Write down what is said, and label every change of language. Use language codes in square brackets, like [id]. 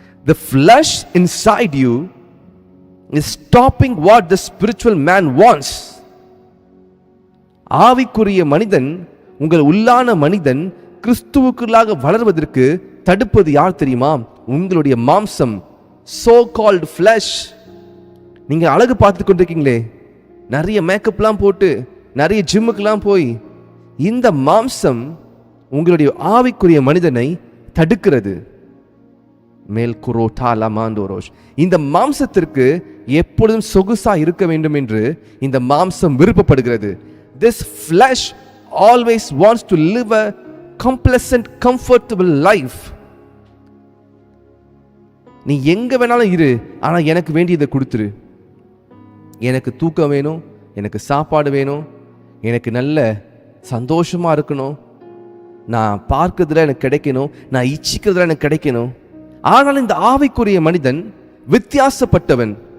[en] The flesh inside you is stopping what the spiritual man wants. [ta] ஆவிக்குரிய மனிதன், உங்கள் உள்ளான மனிதன் கிறிஸ்துவுக்குள்ளாக வளர்வதற்கு தடுப்பது யார் தெரியுமா? உங்களுடைய மாம்சம், [en] so called flesh. [ta] நீங்க அழகு பார்த்து கொண்டிருக்கீங்களே, நிறைய மேக்கப்லாம் போட்டு நிறைய ஜிம்முக்கெல்லாம் போய், இந்த மாம்சம் உங்களுடைய ஆவிக்குரிய மனிதனை தடுக்கிறது. மேல் குரோட்டா லமாண்டோரோஷ். இந்த மாம்சத்திற்கு எப்பொழுதும் சொகுசா இருக்க வேண்டும் என்று இந்த மாம்சம் விருப்பப்படுகிறது. [en] This flesh always wants to live a complacent, comfortable life. [ta] நீ எங்க வேணாலும் இரு, ஆனா எனக்கு வேண்டியதை கொடுத்துரு. எனக்கு தூக்கம் வேணும், எனக்கு சாப்பாடு வேணும், எனக்கு நல்ல சந்தோஷமா இருக்கணும், நான் பார்க்கிறதுல எனக்கு கிடைக்கணும், நான் இச்சிக்கிறதுல எனக்கு கிடைக்கணும். ஆனால் இந்த ஆவிக்குரிய மனிதன் வித்தியாசப்பட்டவன்.